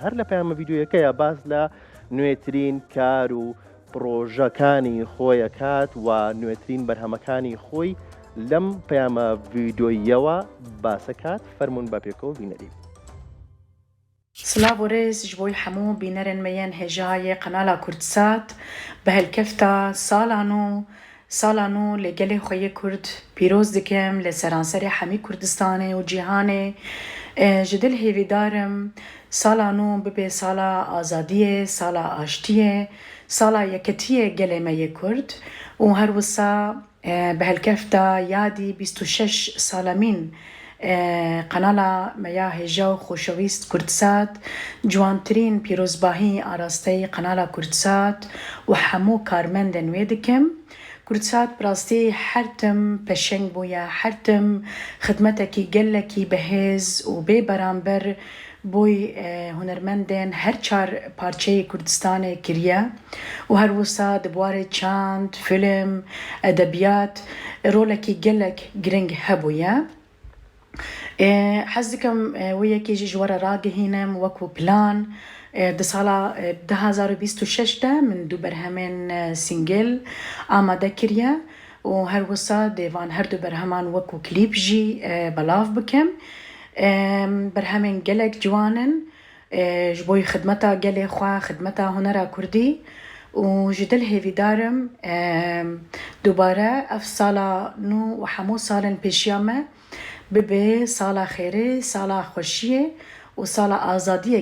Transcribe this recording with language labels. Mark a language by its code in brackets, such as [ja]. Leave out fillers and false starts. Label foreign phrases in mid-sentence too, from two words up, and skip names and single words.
[ckb] هەر لە پەیامە ڤیدیۆیەکەیە باس لە نوێترین کار و پرۆژەکانی خۆیەکات و نوێترین بەرهەمەکانی خۆی لەم پەیامە ڤیدیۆیەوە باسەکات. فەرمونون بە پێکەوە بینەری. [ku] سلااو ڕێز ji بۆی هەموو بینەرن مەیەن هێژایە قەنالا کوردسات بە هەلکەفتە ساڵان و لەگەلێ خۆیە کورد پیرۆز دکەم لە سەرانسەری هەمی کوردستانê و cîhanê ji dil hêvîdarim salan û bibe sala azadiyê, sala aştiyê, sala yeketiyê gelê me yê Kurd û her wisa bi helkefta yadî 26 salemîn قەنالا مەیا هێژا و خۆشەویست کوردسات جوانترین پیرۆزباهی ئاراستەی قەنالا کوردسات و هەموو کارمەندە نوێ دکەم. کوردسات بڕاستی هەرتم پەشنگ بوویە هەرتم خدمەتێکی گەلێکی بەهێز و بێ بەرامبەر بۆی هونەرمەندێن هەر چار پارچەی کوردستانê kiriye û her wisa di buarê çand, film, edebiyat rolekî gelek giring hebûye. حەز دکەم وەیەکێژی ji we re ragihînim wekû plan di sala 2026 de min du berhemên sîngil amade kiriye û her wisa dêvan her du berheman wekû klîp jî belav bikim. Berhemên gelek ciwanin ji bo xidmeta gelê xwe xidmeta hunera Kurdî û ji dil hêvîdarim dubare ev sala nû û hemû salên pêşiya me bibe sala xêrê, sala xweşiyê û sala azadiyê gelê me.